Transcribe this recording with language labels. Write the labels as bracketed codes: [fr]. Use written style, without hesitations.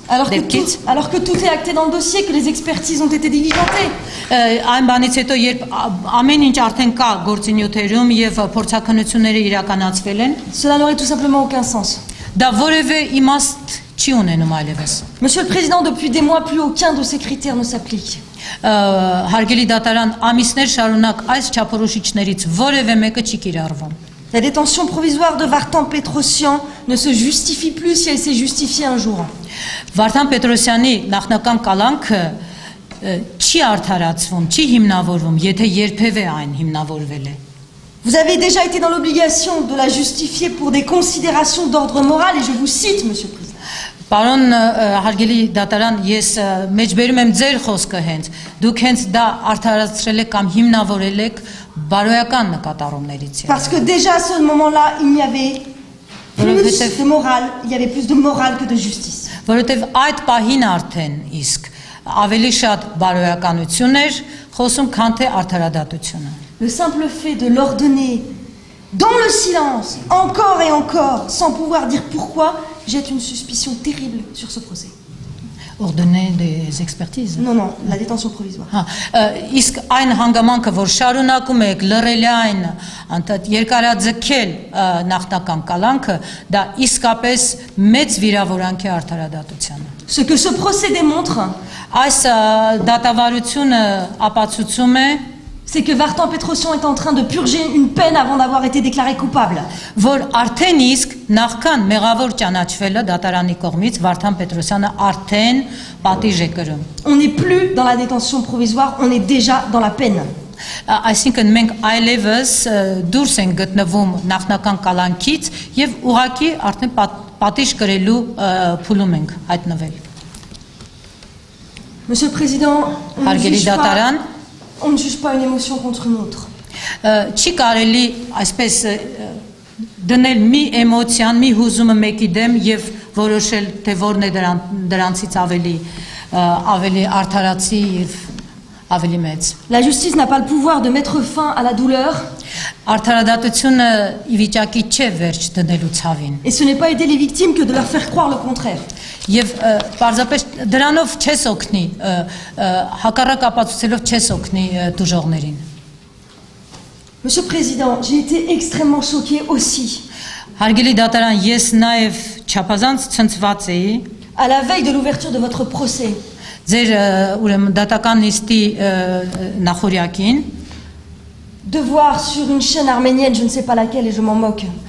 [fr] alors que tout est acté dans le dossier, que les expertises ont été diligentées. [hy] Այն բանից հետո երբ ամեն ինչ արդեն կա գործինյութերում եւ փորձաքննությունները իրականացվել են, [fr] Cela n'aurait tout simplement aucun sens. [hy] դա որևէ իմաստ չի ունենում այլևս։ [fr] Monsieur le Président, depuis des mois, plus aucun de ces critères ne s'applique. [hy] Հարգելի դատարան, ամիսներ շարունակ այս չափորոշիչներից որևէ մեկը չի կիրառվում։ [fr] La détention provisoire de Vartan Petrosian ne se justifie plus si elle s'est justifiée un jour. [hy] Վարդան Պետրոսյանի նախնական կալանքը չի արդարացվում, չի հիմնավորվում, եթե երբևէ այն հիմնավորվել է։ [fr] Vous avez déjà été dans l'obligation de la justifier pour des considérations d'ordre moral, et je vous cite, Monsieur le Président. [hy] Պարոն հարգելի դատարան, ես մեջբերում եմ ձեր խոսքը հենց, դուք հենց դա արդարացրել եք կամ հիմնավորել եք բարոյական նկատառումներից։ [fr] Parce que déjà à ce moment-là, il y avait plus de morale, il y avait plus de morale que de justice. [hy] Որովհետև այդ պահին արդեն իսկ ավելի շատ բարոյականություն էր խոսում, քան թե արդարադատությունը։ [fr] Le simple fait de l'ordonner dans le silence, encore et encore, sans pouvoir dire pourquoi, jette une suspicion terrible sur ce procès. ordonner des expertises. Non, non, la détention provisoire. [hy] Իսկ այն հանգամանքը, որ շարունակում եք լռելային անդադ երկարաձգել նախնական կալանքը, դա իսկապես մեծ վիրավորանք է արդարադատությանը։ [fr] Ce que ce procès démontre, [hy] Այս դատավարությունը ապացուցում է, [fr] c'est que Vartan Petrosyan est en train de purger une peine avant d'avoir été déclaré coupable. [hy] որ արդեն իսկ նախքան մեղավոր ճանաչվելը դատարանի կողմից Վարդան Պետրոսյանը արդեն պատիժ է կրում։ [fr] On n'est plus dans la détention provisoire, on est déjà dans la peine. [hy] Այսինքն մենք այլևս դուրս ենք գտնվում նախնական կալանքից եւ ուղղակի արդեն պատիժ կրելու փուլում ենք հայտնվել։ [fr] Monsieur le Président, [hy] Հարգելի դատարան, [fr] on ne juge pas une émotion contre une autre. [hy] Չի կարելի այսպես դնել մի էմոցիան, մի հուզումը մեկի դեմ եւ որոշել թե որն է դրանցից ավելի արդարացի եւ ավելի մեծ։ [fr] La justice n'a pas le pouvoir de mettre fin à la douleur. [hy] Արդարադատությունը ի վիճակի չէ վերջ դնելու ցավին։ [fr] Et ce n'est pas aider les victimes que de leur faire croire le contraire. [hy] Եվ պարզապես դրանով չես օգնի, հակառակ ապացուցելով չես օգնի տուժողներին։ [fr] Monsieur le Président, j'ai été extrêmement choquée aussi. [hy] Հարգելի դատարան, ես նաև չափազանց ցնցված էի [fr] À la veille de l'ouverture de votre procès, [hy] ձեր ուրեմն դատական նիստի նախորյակին [fr] de voir sur une chaîne arménienne, je ne sais pas laquelle et je m'en moque,